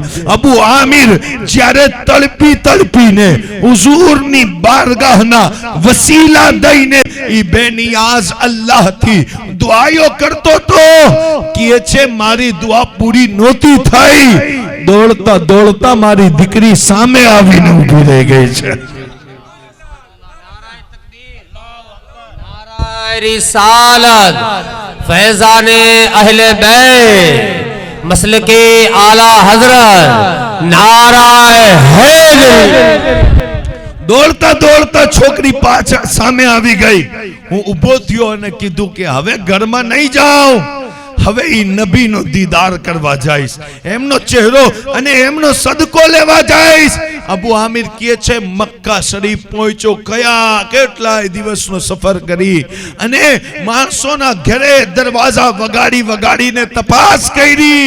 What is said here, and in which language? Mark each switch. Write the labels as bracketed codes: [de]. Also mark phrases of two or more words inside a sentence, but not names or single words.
[gu] અબુ આમિર જ્યારે તડપીને હુઝુરની બારગાહના વસીલા દઈને ઈ બેનિયાઝ અલ્લાહથી દુઆઓ કરતો તો કહે છે મારી દુઆ પૂરી નહોતી થઈ, દોડતા દોડતા મારી દીકરી સામે આવીને ઊભી રહી ગઈ છે. [ur] رسالت فیضانِ اہلِ بیت مسلکِ اعلیٰ حضرت نعرۂ حیدر. [gu] દોડતા દોડતા છોકરી પાછા સામે આવી ગઈ. હું ઊભો થયો અને કીધું કે હવે ઘરમાં નહીં જાઉં, હવે ઈ નબીનો દીદાર કરવા જઈશ, એમનો ચહેરો અને એમનો સદકો લેવા જઈશ. અબુ આમિર કહે છે મક્કા શરીફ પહોંચ્યો, કયા કેટલાય દિવસનો સફર કરી અને માણસોના ઘરે દરવાજા વગાડીને તપાસ કરી.